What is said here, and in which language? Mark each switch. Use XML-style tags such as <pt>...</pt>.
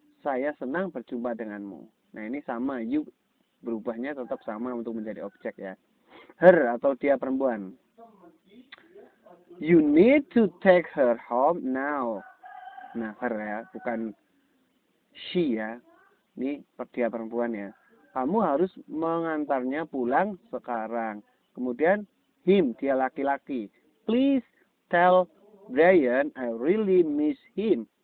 <id>Saya senang berjumpa denganmu. Nah, ini sama, you berubahnya tetap sama untuk menjadi objek ya. Her atau dia perempuan.</id> <en>You need to take her home now.</en> <id>Nah, her ya, bukan she ya. Ini dia perempuan ya. Kamu harus mengantarnya pulang sekarang. Kemudian him, dia laki-laki.</id> <en>Please tell Brian I really miss him.</en>